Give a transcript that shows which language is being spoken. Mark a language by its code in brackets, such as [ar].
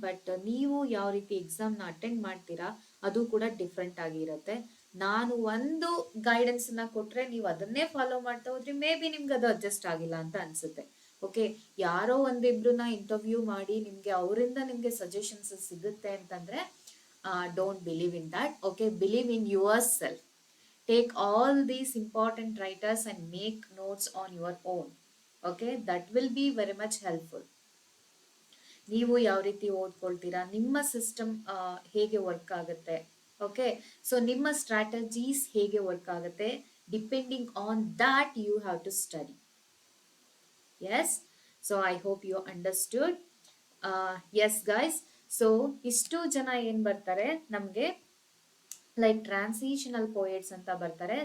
[kn] But ನೀವು ಯಾವ ರೀತಿ ಎಕ್ಸಾಮ್ನ ಅಟೆಂಡ್ ಮಾಡ್ತೀರಾ ಅದು ಕೂಡ ಡಿಫ್ರೆಂಟ್ ಆಗಿರುತ್ತೆ. ನಾನು ಒಂದು ಗೈಡೆನ್ಸ್ ನ ಕೊಟ್ರೆ ನೀವು ಅದನ್ನೇ ಫಾಲೋ ಮಾಡ್ತಾ ಹೋದ್ರಿ, ಮೇ ಬಿ ನಿಮ್ಗೆ ಅದು ಅಡ್ಜಸ್ಟ್ ಆಗಿಲ್ಲ ಅಂತ ಅನ್ಸುತ್ತೆ. ಓಕೆ, ಯಾರೋ ಒಂದಿಬ್ರನ್ನ ಇಂಟರ್ವ್ಯೂ ಮಾಡಿ ನಿಮ್ಗೆ ಅವರಿಂದ ನಿಮ್ಗೆ ಸಜೆಷನ್ಸ್ ಸಿಗುತ್ತೆ ಅಂತಂದ್ರೆ [en] Don't believe in that. Okay, believe in yourself. Take all these important writers and make notes on your own. Okay, that will be very much helpful. [kn] ನೀವು ಯಾವ ರೀತಿ ಓದ್ಕೊಳ್ತೀರಾ, ನಿಮ್ಮ ಸಿಸ್ಟಮ್ ಹೇಗೆ ವರ್ಕ್ ಆಗುತ್ತೆ, ಓಕೆ, ಸೊ ನಿಮ್ಮ strategies ಹೇಗೆ work ಆಗುತ್ತೆ, [en] Depending on that you have to study. Yes, so I hope you understood. Yes guys, so [kn] ಇಷ್ಟು ಜನ ಏನ್ ಬರ್ತಾರೆ ನಮ್ಗೆ [en] Like transitional poets ಅಂತ ಬರ್ತಾರೆ.